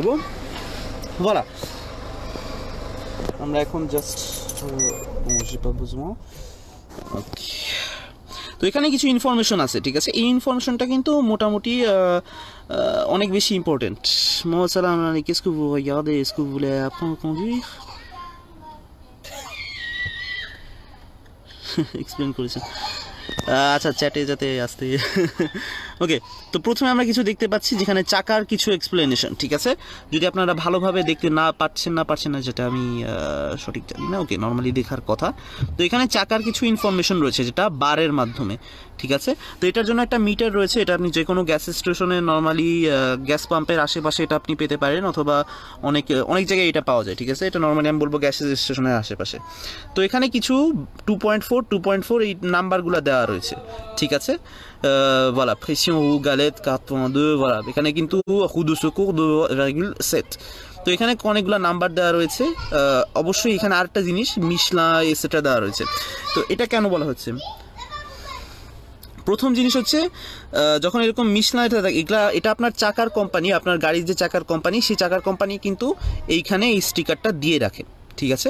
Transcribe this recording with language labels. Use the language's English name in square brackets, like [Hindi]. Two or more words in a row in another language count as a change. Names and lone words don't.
[Bangla] বলা, আমরা এখন জাস্ট তো এখানে কিছু ইনফরমেশন আছে, ঠিক আছে। এই ইনফরমেশনটা কিন্তু মোটামুটি অনেক বেশি ইম্পর্টেন্ট। মোহাম্মদ সালাম, [French] qu'est-ce que vous regardez? Est-ce que vous voulez apprendre à conduire? [Bangla] এক্সপ্লেন করেছেন, আচ্ছা, চ্যাটে যাতে আসতে। ওকে, তো প্রথমে আমরা কিছু দেখতে পাচ্ছি যেখানে চাকার কিছু এক্সপ্লেনেশন, ঠিক আছে। যদি আপনারা ভালোভাবে দেখতে না পারছেন না, যেটা আমি সঠিক জানি না, ওকে, নর্মালি দেখার কথা। তো এখানে চাকার কিছু ইনফরমেশন রয়েছে যেটা বারের মাধ্যমে, ঠিক আছে। তো এটার জন্য একটা মিটার রয়েছে, এটা আপনি যে কোনো গ্যাস স্টেশনে নর্মালি গ্যাস পাম্পের আশেপাশে এটা আপনি পেতে পারেন, অথবা অনেক জায়গায় এটা পাওয়া যায়, ঠিক আছে। এটা নর্মালি আমি বলবো গ্যাস স্টেশনের আশেপাশে। তো এখানে কিছু 2.4 এই নাম্বারগুলো দেওয়া রয়েছে, ঠিক আছে। [French] voilà, pression roue galette 4.2, voilà, [Bangla] এখানে কিন্তু [French] roue de secours [Bangla] 2.7। তো এখানে অনেকগুলো নাম্বার দেওয়া রয়েছে। অবশ্যই এখানে আরেকটা জিনিস মিশলা এসেটা দেওয়া রয়েছে। তো এটা কেন বলা হচ্ছে, প্রথম জিনিস হচ্ছে যখন এরকম মিশলা এটা আপনার চাকার কোম্পানি, আপনার গাড়ির যে চাকার কোম্পানি, সেই চাকার কোম্পানি কিন্তু এইখানে এই স্টিকারটা দিয়ে রাখে, ঠিক আছে।